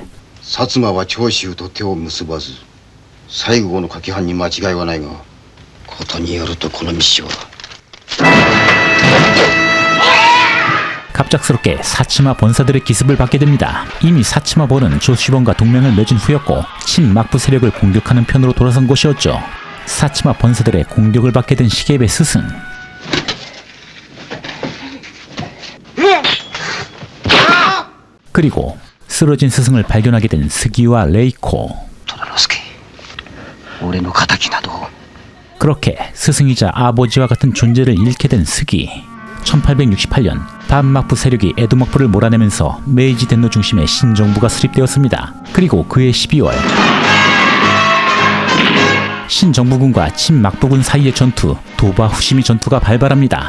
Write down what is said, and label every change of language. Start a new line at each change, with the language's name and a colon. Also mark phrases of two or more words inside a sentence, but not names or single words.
Japanese: 薩摩は長州と手を結ばず西郷の掛け藩に間違いはないがことによるとこの密書は
Korean: 갑작스럽게 사치마 번사들의 기습을 받게 됩니다. 이미 사치마 번은 조슈번과 동맹을 맺은 후였고 친막부 세력을 공격하는 편으로 돌아선 것이었죠. 사치마 번사들의 공격을 받게 된 시게베 스승. 그리고 쓰러진 스승을 발견하게 된 스기와 레이코.
Japanese: 虎之助俺の敵など
Korean: 그렇게 스승이자 아버지와 같은 존재를 잃게 된 스기. 1868년 반막부 세력이 에도막부를 몰아내면서 메이지 덴노 중심의 신정부가 수립되었습니다. 그리고 그해 12월 신정부군과 친막부군 사이의 전투, 도바 후시미 전투가 발발합니다.